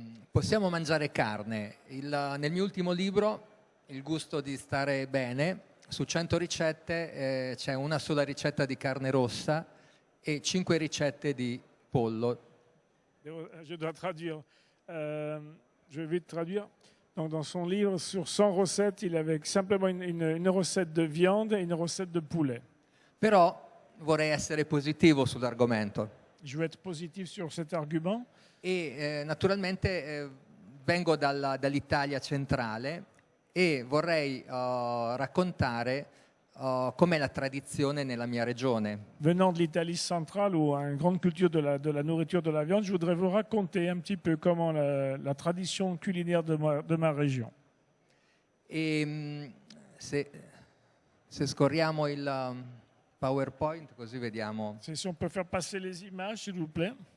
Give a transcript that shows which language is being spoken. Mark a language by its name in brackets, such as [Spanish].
[Italian] Possiamo mangiare carne. Nel mio ultimo libro, Il gusto di stare bene, su 100 ricette c'è una sola ricetta di carne rossa et 5 ricette di pollo. [French] Je dois traduire. Je vais vite traduire. Donc, dans son livre, sur 100 recettes, il avait simplement une recette de viande et une recette de poulet. [Italian] Però vorrei essere positivo sull'argomento. [French] Je veux être positif sur cet argument. [Italian] E naturalmente vengo dall'Italia centrale e vorrei raccontare com'è la tradizione nella mia regione. [French] Venant de l'Italie centrale où a une grande culture de la nourriture de la viande, je voudrais vous raconter un petit peu comment la tradition culinaire de ma région. [Italian] E se scorriamo il PowerPoint così vediamo. [French] Si on peut faire passer les images, s'il vous plaît.